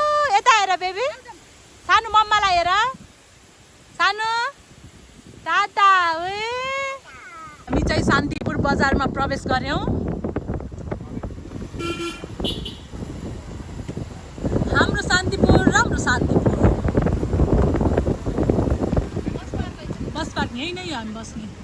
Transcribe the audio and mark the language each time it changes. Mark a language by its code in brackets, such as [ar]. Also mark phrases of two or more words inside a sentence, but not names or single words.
[ne] यता हेर baby. सानु मामा ला हेर. सानु. Tata, हामी चाहिँ शान्तिपुर बजारमा प्रवेश गर्यौं। हाम्रो शान्तिपुर राम्रो शान्तिपुर। बस पार्क यही नै हामी बस्ने।